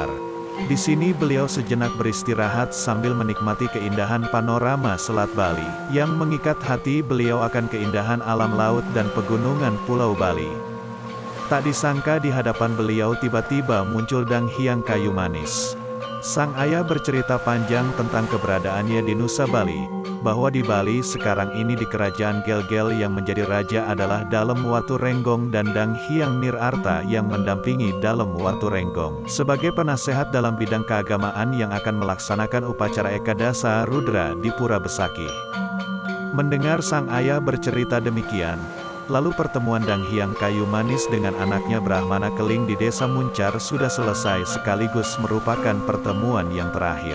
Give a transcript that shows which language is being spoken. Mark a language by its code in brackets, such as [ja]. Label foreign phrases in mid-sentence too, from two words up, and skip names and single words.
[id] Di sini beliau sejenak beristirahat sambil menikmati keindahan panorama Selat Bali, yang mengikat hati beliau akan keindahan alam laut dan pegunungan Pulau Bali. Tak disangka di hadapan beliau tiba-tiba muncul Dang Hyang Kayu Manis. Sang ayah bercerita panjang tentang keberadaannya di Nusa Bali, bahwa di Bali sekarang ini di kerajaan Gel-Gel yang menjadi raja adalah Dalem Watu Renggong dan Dang Hyang Nirarta yang mendampingi Dalem Watu Renggong sebagai penasehat dalam bidang keagamaan yang akan melaksanakan upacara Ekadasa Rudra di Pura Besakih. Mendengar sang ayah bercerita demikian, lalu pertemuan Dang Hyang Kayu Manis dengan anaknya Brahmana Keling di Desa Muncar sudah selesai sekaligus merupakan pertemuan yang terakhir.